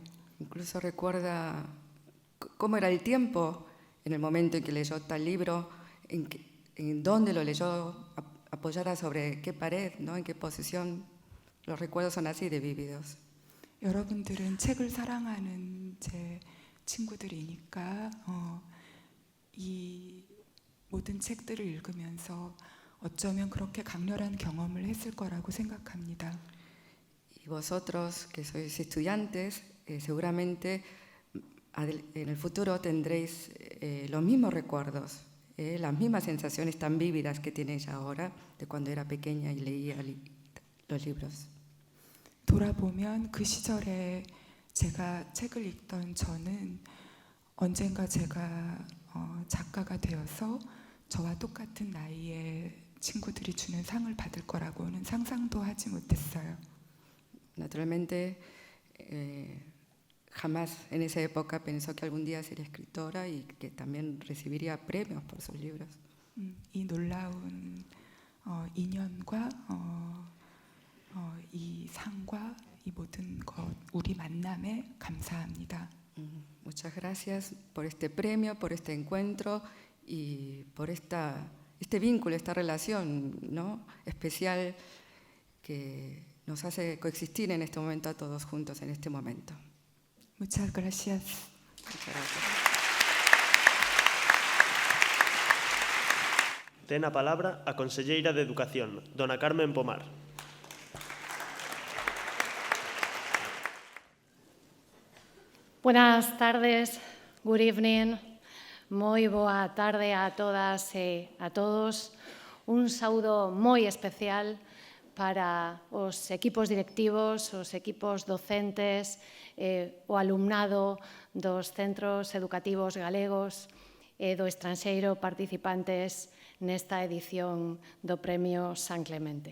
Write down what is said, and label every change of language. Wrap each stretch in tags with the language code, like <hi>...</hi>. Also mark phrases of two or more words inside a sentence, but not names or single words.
<es>Incluso recuerda cómo era el tiempo en el momento en que leyó tal libro, en dónde lo leyó, apoyada sobre qué pared, ¿no? En qué posición. Los recuerdos son así de vívidos.</es> <ko>여러분들은 책을 사랑하는 제 친구들이니까 이 모든 책들을 읽으면서 어쩌면 그렇게 강렬한 경험을 했을 거라고 생각합니다.</ko> <es>Y vosotros, que sois estudiantes, seguramente en el futuro tendréis los mismos recuerdos, las mismas sensaciones tan vívidas que tenéis ahora de cuando era pequeña y leía los libros.</es> <ko>돌아보면 그 시절에 제가 책을 읽던 저는 언젠가 제가 작가가 되어서 저와 똑같은 나이의 친구들이 주는 상을 받을 거라고는 상상도 하지 못했어요.</ko> <es>Naturalmente, jamás en esa época pensó que algún día sería escritora y que también recibiría premios por sus libros.</es> <ko>이 놀라운 인연과 이 상과 이 모든 것, 우리 만남에 감사합니다.</ko> <es>Muchas gracias por este premio, por este encuentro y por este vínculo, esta relación, ¿no?, especial que nos hace coexistir en este momento a todos juntos en este momento. Muchas gracias. Muchas gracias.</es> <gl>Ten a palabra a conselleira de Educación, dona Carmen Pomar.</gl> <es>Buenas tardes,</es> <en>good evening,</en> <gl>moi boa tarde a todas e a todos. Un saúdo moi especial para os equipos directivos, os equipos docentes, o alumnado dos centros educativos galegos e do estranxeiro participantes nesta edición do Premio San Clemente.</gl>